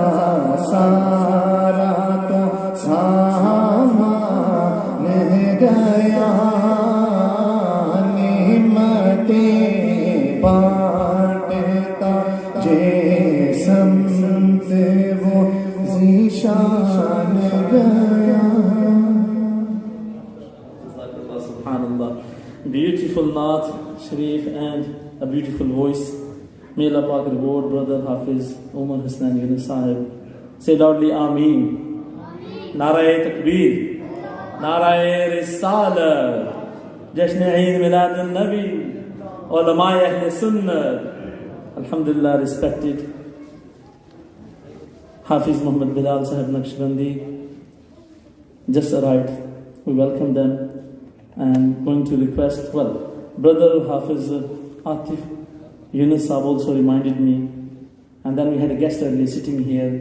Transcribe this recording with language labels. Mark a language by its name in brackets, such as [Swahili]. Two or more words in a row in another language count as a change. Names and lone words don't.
[Urdu] سارا تو سامان گیا نعمتیں بانٹتا جے سمت وہ ذیشان گیا. [English] Subhanallah. Beautiful Naat Sharif and a beautiful voice. May Allah Pak reward brother Hafiz Umar Hasnan Yunus Sahib. Say loudly Ameen. [Urdu] نعرۂ تکبیر. نعرۂ رسالت۔ جشن عید میلاد النبی. علماء اہل سنت. [English] Alhamdulillah, respected Hafiz Muhammad Bilal Sahib Naqshbandi, just arrived. We welcome them and going to request, Brother Hafiz Atif Yunus Sahab also reminded me, and then we had a guest earlier sitting here.